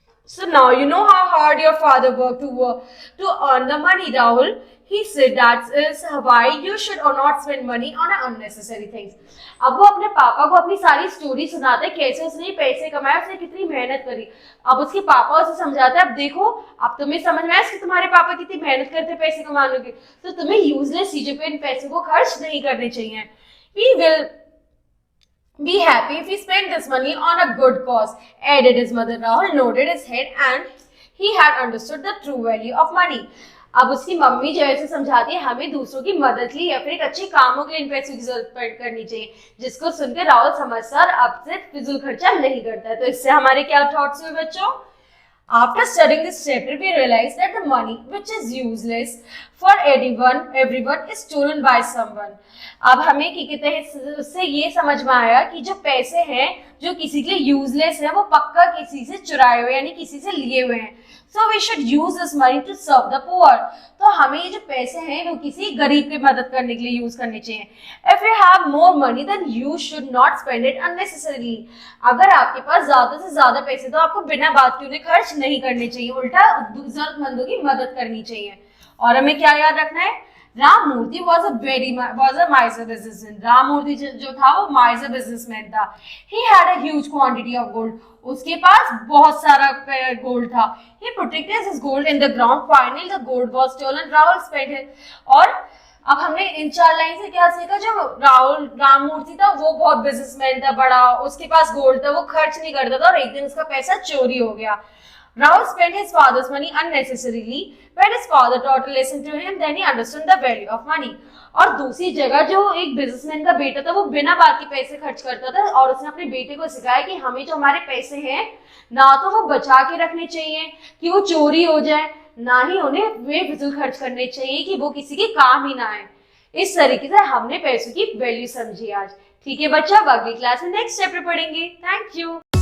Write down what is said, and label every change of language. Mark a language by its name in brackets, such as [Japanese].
[English] So now you know how hard your father worked to earn the money, Rahul. He said that is why you should not spend money on unnecessary things. [Hindi] अब वो अपने पापा को अपनी सारी story सुनाते हैं कैसे उसने पैसे कमाए, उसने कितनी मेहनत करी। अब उसके पापा उसे समझाते हैं अब देखो अब तुम्हें समझ में आया कि तुम्हारे पापा कितनी मेहनत करते हैं पैसे कमाने की, तो तुम्हें यूजलेस चीजों पे इन पैसों को खर्च नहीं करने चाहिए। [English] We will be happy if we spend this money on a good cause, added his mother. Rahul nodded his head and he had understood the true value of money. [Hindi] अब उसकी मम्मी जो है समझाती है हमें दूसरों की मदद ली या फिर एक अच्छे कामों के लिए इन पैसों की जरूरत करनी चाहिए, जिसको सुनकर राहुल समझता और अब से फिजूल खर्चा नहीं करता है। तो इससे हमारे क्या थॉट्स हुए बच्चों? [English] After studying this chapter, we realized that the money which is useless for everyone is stolen by someone. [Hindi] अब हमें क्या कहते हैं उससे ये समझ में आया कि जो पैसे हैं जो किसी के लिए यूजलेस है वो पक्का किसी से चुराए हुए यानी किसी से लिए हुए हैं। [English] So we should use this money to serve the poor. [Hindi] तो हमें ये जो पैसे हैं वो किसी गरीब की मदद करने के लिए यूज करने चाहिए। [English] If you have more money, then you should not spend it unnecessarily. [Hindi] अगर आपके पास ज्यादा से ज्यादा पैसे तो आपको बिना बात के उन्हें खर्च नहीं करने चाहिए, उल्टा जरूरतमंदों की मदद करनी चाहिए। और हमें क्या याद रखना है? [English] Rammurti was a miser businessman. [Hindi] Ramamurthy जो था वो [English] miser businessman [Hindi] था। [English] He had a huge quantity of gold. [Hindi] उसके पास बहुत सारा गोल्ड था। [English] He protected his gold in the ground. Finally, the gold was stolen. Rahul spent it. [Hindi] और अब हमने इन 4 लाइन से क्या सीखा? जो राममूर्ति था वो बहुत बिजनेसमैन था बड़ा, उसके पास गोल्ड था, वो खर्च नहीं करता था और एक दिन उसका पैसा चोरी हो गया। [English] Rahul spent his father's money unnecessarily. When his father taught a lesson to him, then he understood the value of money. [Hindi] और दूसरी जगह जो एक बिजनेसमैन का बेटा था वो बिना बात के पैसे खर्च करता था और उसने अपने बेटे को सिखाया कि हमें जो हमारे पैसे हैं ना तो वो बचा के रखने चाहिए कि वो चोरी हो जाए, ना ही उन्हें बेफिजूल खर्च करने चाहिए कि वो किसी के काम ही ना आए। इस तरीके से हमने पैसों की वैल्यू समझी आज। ठीक है बच्चा, अगली क्लास में नेक्स्ट चैप्टर पढ़ेंगे। Thank you.